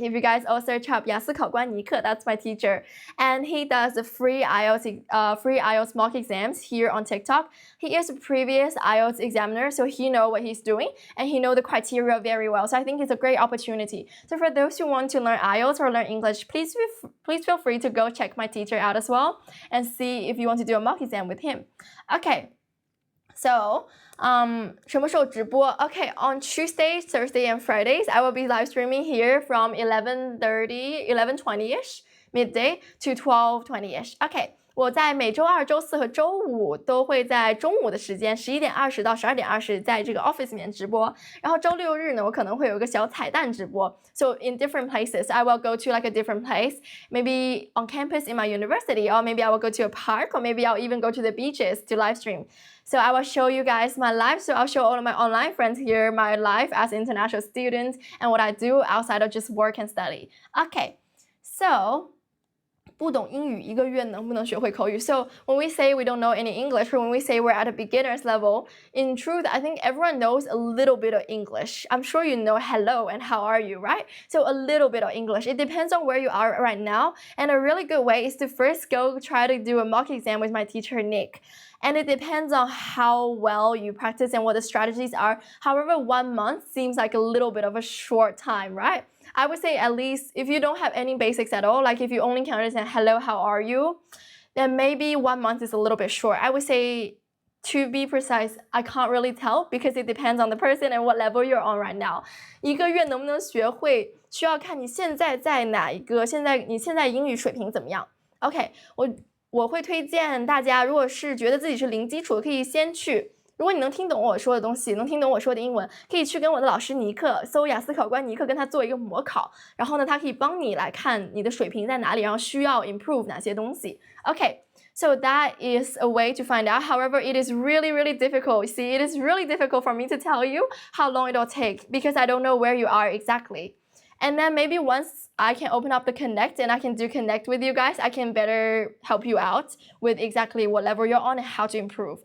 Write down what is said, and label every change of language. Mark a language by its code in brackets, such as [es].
[en] If you guys all search up 雅思考官尼克, that's my teacher. And he does the free IELTS mock exams here on TikTok. He is a previous IELTS examiner, so he knows what he's doing and he knows the criteria very well. So I think it's a great opportunity. So for those who want to learn IELTS or learn English, please feel free to go check my teacher out as well and see if you want to do a mock exam with him. Okay, so [zh] 什么时候直播? [en] Okay, on Tuesdays, Thursdays, and Fridays, I will be live streaming here from 11:20ish, midday to 12:20ish. Okay. [zh] 我在每周二、周四和周五都会在中午的时间11点20到12点20在这个 office 里面直播。然后周六日呢，我可能会有一个小彩蛋直播。 [en] So in different places, I will go to like a different place, maybe on campus in my university, or maybe I will go to a park, or maybe I'll even go to the beaches to live stream. So I will show you guys my life. So I'll show all of my online friends here my life as an international student and what I do outside of just work and study. Okay, so [zh] 不懂英语1个月能不能学会口语? [en] So when we say we don't know any English, or when we say we're at a beginner's level, in truth, I think everyone knows a little bit of English. I'm sure you know hello and how are you, right? So a little bit of English. It depends on where you are right now. And a really good way is to first go try to do a mock exam with my teacher, Nick. And it depends on how well you practice and what the strategies are. However, 1 month seems like a little bit of a short time, right? I would say at least if you don't have any basics at all, like if you only can understand hello, how are you, then maybe 1 month is a little bit short. I would say, to be precise, I can't really tell because it depends on the person and what level you're on right now. [zh] 1个月能不能学会需要看你现在在哪一个，你现在英语水平怎么样。 OK, 我会推荐大家，如果是觉得自己是零基础，可以先去如果你能听懂我说的东西，能听懂我说的英文，可以去跟我的老师尼克搜雅思考官尼克，跟他做一个模考，然后呢，他可以帮你来看你的水平在哪里，然后需要 improve 哪些东西。 [en] Okay.So that is a way to find out. However, it is really, really difficult. See, it is really difficult for me to tell you how long it'll take because I don't know where you are exactly. And then maybe once I can open up the Connect and I can do Connect with you guys, I can better help you out with exactly what level you're on and how to improve.